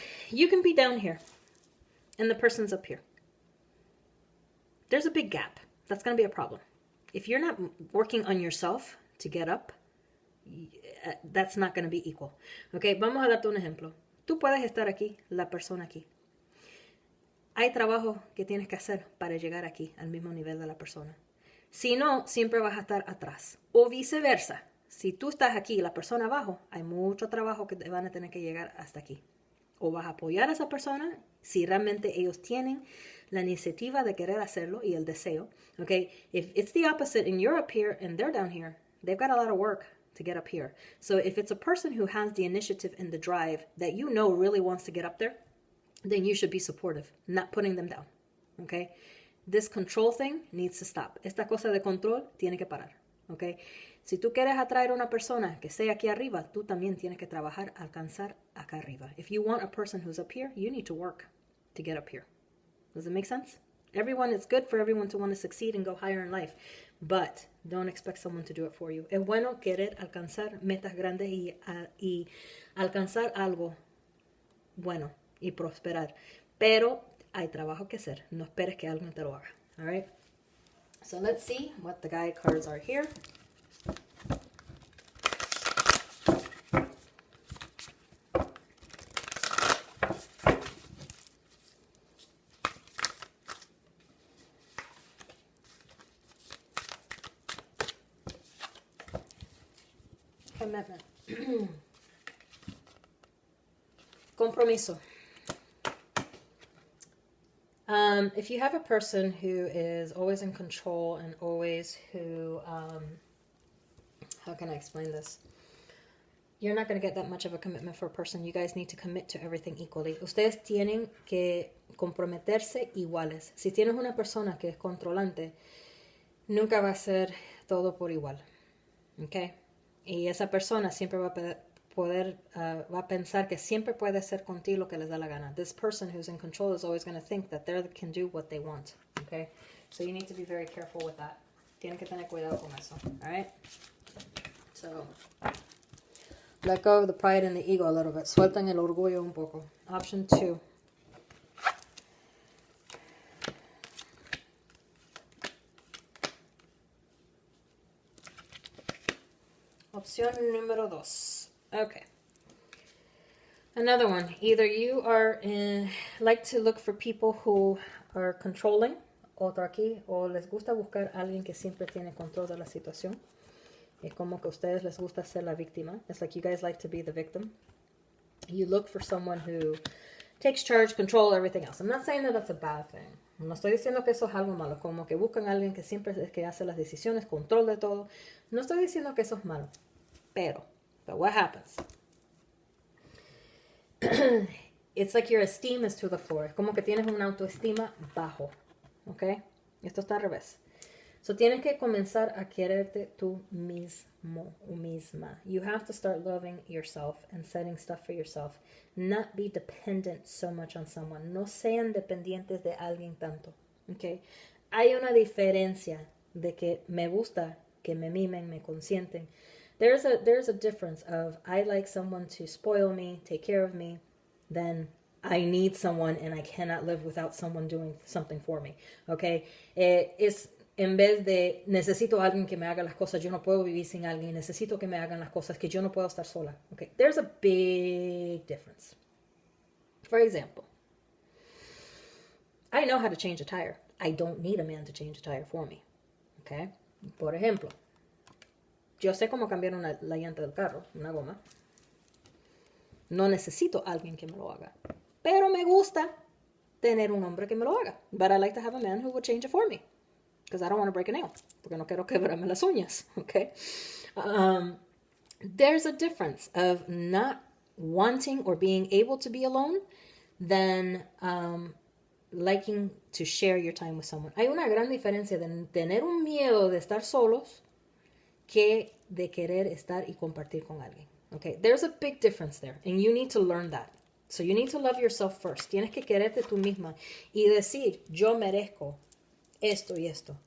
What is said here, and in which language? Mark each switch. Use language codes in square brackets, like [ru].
[en] You can be down here, and the person's up here. There's a big gap. That's going to be a problem. If you're not working on yourself to get up, that's not going to be equal. [es] ¿Ok? Vamos a darte un ejemplo. Tú puedes estar aquí, la persona aquí. Hay trabajo que tienes que hacer para llegar aquí, al mismo nivel de la persona. Si no, siempre vas a estar atrás. O viceversa. Si tú estás aquí y la persona abajo, hay mucho trabajo que te van a tener que llegar hasta aquí. O vas a apoyar a esa persona si realmente ellos tienen la iniciativa de querer hacerlo y el deseo. [en] Okay? If it's the opposite and you're up here and they're down here, they've got a lot of work to get up here. So if it's a person who has the initiative and the drive that you know really wants to get up there, then you should be supportive, not putting them down. Okay? This control thing needs to stop. [es] Esta cosa de control tiene que parar. Okay? Si tú quieres atraer a una persona que sea aquí arriba, tú también tienes que trabajar, alcanzar acá arriba. [en] If you want a person who's up here, you need to work to get up here. Does it make sense? It's good for everyone to want to succeed and go higher in life, but don't expect someone to do it for you. [es] Es bueno querer alcanzar metas grandes y alcanzar algo bueno y prosperar, pero hay trabajo que hacer. No esperes que alguien te lo haga. [en] All right? So let's see what the guide cards are here. Commitment. [es] Compromiso. [en] If you have a person who is always in control and always who, how can I explain this? you're not going to get that much of a commitment for a person. You guys need to commit to everything equally. [es] Ustedes tienen que comprometerse iguales. Si tienes una persona que es controlante, nunca va a ser todo por igual. ¿Ok? Y esa persona siempre va a va a pensar que siempre puede ser contigo lo que les da la gana. [en] This person who's in control is always going to think that they can do what they want. Okay? So you need to be very careful with that. [es] Tienen que tener cuidado con eso. [en] Alright? So, let go of the pride and the ego a little bit. [es] Suelten el orgullo un poco. [en] Option 2. [es] Opción número 2. Okay. [en] Another one. Either you are like to look for people who are controlling, [es] otro aquí, o les gusta buscar a alguien que siempre tiene control de la situación. Es como que a ustedes les gusta ser la víctima. [en] It's like you guys like to be the victim. You look for someone who takes charge, control, everything else. I'm not saying that that's a bad thing. [es] No estoy diciendo que eso es algo malo, como que buscan a alguien que siempre es que hace las decisiones, control de todo. No estoy diciendo que eso es malo. [en] But what happens? It's like your esteem is to the floor. [es] Es como que tienes una autoestima bajo. ¿Ok? Esto está al revés. So tienes que comenzar a quererte tú mismo o misma. [en] You have to start loving yourself and setting stuff for yourself. Not be dependent so much on someone. [es] No sean dependientes de alguien tanto. ¿Ok? Hay una diferencia de que me gusta que me mimen, me consienten. [en] There's a difference of I like someone to spoil me, take care of me, then I need someone and I cannot live without someone doing something for me. Okay? [es] Es en vez de necesito a alguien que me haga las cosas, yo no puedo vivir sin alguien, necesito que me hagan las cosas, que yo no puedo estar sola. [en] Okay? There's a big difference. For example, I know how to change a tire. I don't need a man to change a tire for me. Okay? [es] Por ejemplo, yo sé cómo cambiar la llanta del carro, una goma. No necesito a alguien que me lo haga. Pero me gusta tener un hombre que me lo haga. [en] But I like to have a man who will change it for me. Because I don't want to break a nail. [es] Porque no quiero quebrarme las uñas. [en] Okay? There's a difference of not wanting or being able to be alone than liking to share your time with someone. [es] Hay una gran diferencia de tener un miedo de estar solos que de querer estar y compartir con alguien. [en] Okay, there's a big difference there, and you need to learn that. So you need to love yourself first. [es] Tienes que quererte tú misma y decir, yo merezco esto y esto.